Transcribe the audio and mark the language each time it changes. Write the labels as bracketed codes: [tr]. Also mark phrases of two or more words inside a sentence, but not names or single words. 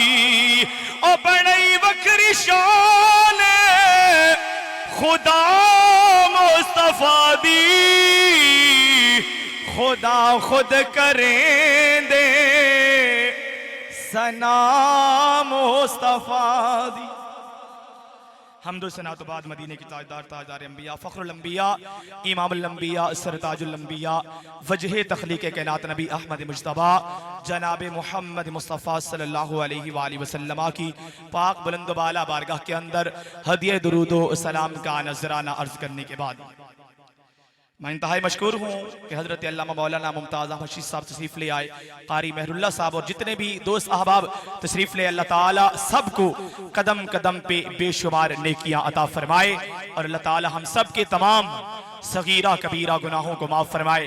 [pa] او بڑی وکری شان خدا مصطفیٰ دی، خدا خود کریں دے ثنا مصطفیٰ دی. [ur] حمد و ثنا تو بعد مدینے کی تاجدار تاجدار انبیاء فخر الانبیاء امام الانبیاء سرتاج الانبیاء وجہ تخلیق کائنات نبی احمد مجتبیٰ جناب محمد مصطفیٰ [ar] صلی اللہ علیہ وسلم [ur] کی پاک بلند بالا بارگاہ کے اندر ہدیہ درود و سلام کا نذرانہ عرض کرنے کے بعد میں انتہائی مشکور ہوں کہ حضرت علامہ مولانا ممتاز احمد شیخ صاحب تشریف لے آئے، قاری مہر اللہ صاحب اور جتنے بھی دوست احباب تشریف لے، اللہ تعالیٰ سب کو قدم قدم پہ بے شمار نیکیاں عطا فرمائے اور اللہ تعالیٰ ہم سب کے تمام صغیرہ کبیرہ گناہوں کو معاف فرمائے.